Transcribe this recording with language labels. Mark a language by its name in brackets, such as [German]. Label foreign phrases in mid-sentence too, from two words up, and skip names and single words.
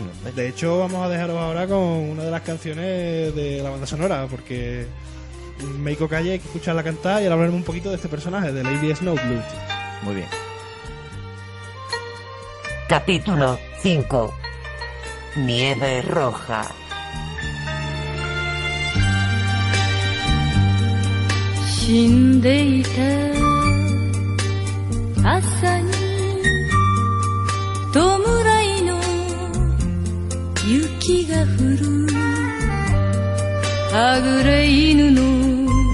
[Spanish] De hecho, vamos a dejaros ahora con una de las canciones de la banda sonora, porque Meiko Kaji hay que escucharla cantar y ahora hablaremos un poquito de este personaje, de Lady Snowblue. Muy bien. Capítulo 5. Nieve roja. [Japanese] 死んでいた朝に弔いの雪が降るはぐれ犬の